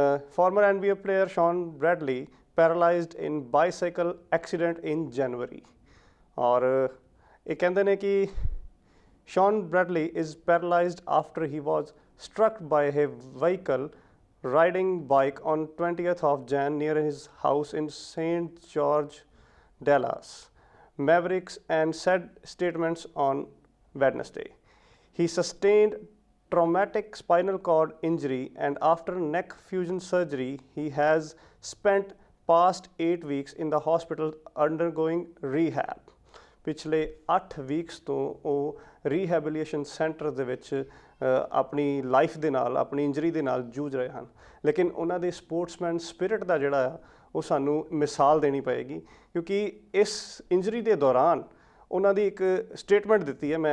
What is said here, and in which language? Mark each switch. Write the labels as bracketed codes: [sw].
[en] Former NBA player Shaun Bradley paralysed in bicycle accident in January. [pa] ਔਰ ਇਹ ਕਹਿੰਦੇ ਨੇ ਕਿ [en] Shaun Bradley is paralysed after he was struck by a vehicle riding bike on 20th of Jan near his house in St. George, Dallas Mavericks, and said statements on Wednesday. He sustained traumatic spinal cord injury and after neck fusion surgery he has spent past 8 weeks in the hospital undergoing rehab. [pa] ਪਿਛਲੇ 8 weeks ਤੋਂ ਉਹ rehabilitation centre ਦੇ ਵਿੱਚ ਆਪਣੀ life ਦੇ ਨਾਲ, ਆਪਣੀ injury ਦੇ ਨਾਲ ਜੂਝ ਰਹੇ ਹਨ। ਲੇਕਿਨ ਉਹਨਾਂ ਦੇ ਸਪੋਰਟਸਮੈਨ ਸਪਿਰਿਟ ਦਾ ਜਿਹੜਾ ਆ ਉਹ ਸਾਨੂੰ ਮਿਸਾਲ ਦੇਣੀ ਪਏਗੀ, ਕਿਉਂਕਿ ਇਸ ਇੰਜਰੀ ਦੇ ਦੌਰਾਨ ਉਹਨਾਂ ਦੀ ਇੱਕ ਸਟੇਟਮੈਂਟ ਦਿੱਤੀ ਹੈ।